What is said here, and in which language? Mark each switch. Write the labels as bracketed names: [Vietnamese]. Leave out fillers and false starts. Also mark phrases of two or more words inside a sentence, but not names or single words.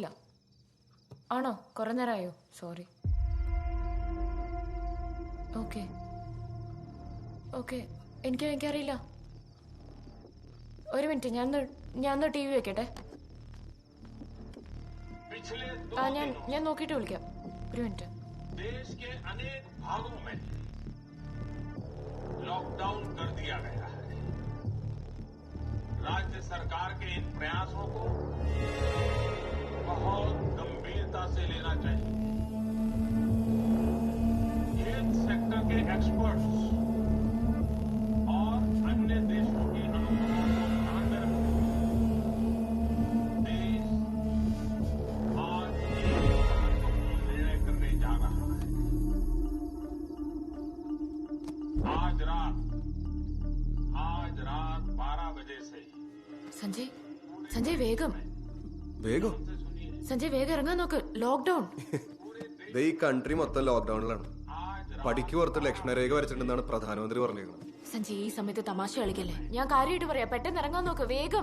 [Malayalam] ആണോ? കുറെ നേരമായോ? സോറി. ഓക്കെ ഓക്കെ, എനിക്കറിയില്ല. ഒരു മിനിറ്റ്, ഞാൻ ടി വി വെക്കട്ടെ. ഞാൻ നോക്കിയിട്ട് വിളിക്കാം. ഒരു മിനിറ്റ്. [Hindi] देश के अनेक भागों में लॉकडाउन कर दिया गया है। राज्य सरकार के इन प्रयासों को बहुत गंभीरता से लेना चाहिए। हेल्थ सेक्टर के एक्सपर्ट्स और अन्य देशों के अनुभवों को ध्यान में रखते हुए देश आज एक महत्वपूर्ण निर्णय करने जा रहा है। आज रात 12 बजे से [Malayalam] സഞ്ജയ് വേഗം ഇറങ്ങാൻ നോക്ക്. ലോക്ക്ഡൌൺ. ഈ കൺട്രി മൊത്തം ലോക്ക്ഡൌണിലാണ്. പടിക്ക് പുറത്ത് ലക്ഷണരേഖ വരച്ചിട്ടുണ്ടെന്നാണ് പ്രധാനമന്ത്രി പറഞ്ഞിരിക്കുന്നത്. സഞ്ജയ്, ഈ സമയത്ത് തമാശ കളിക്കല്ലേ. ഞാൻ കാര്യമായിട്ട് പറയാ, പെട്ടെന്ന് ഇറങ്ങാൻ നോക്ക് വേഗം.